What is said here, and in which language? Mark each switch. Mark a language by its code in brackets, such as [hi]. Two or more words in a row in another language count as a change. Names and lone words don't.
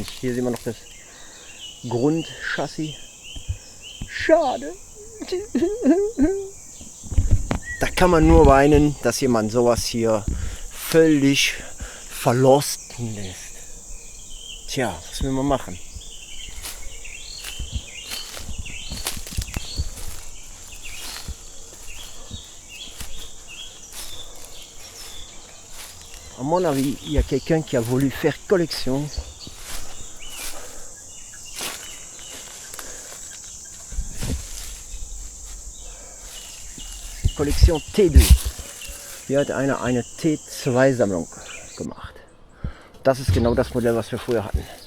[de] Hier sehen wir noch das Grundchassis. Schade. Da kann man nur weinen, dass jemand sowas hier völlig verlosten lässt. Tja, was will man machen? [fr] À mon avis, il y a quelqu'un qui a voulu faire collection. [de] Kollektion T2. Hier hat einer eine T2-Sammlung gemacht. Das ist genau das Modell, was wir früher hatten.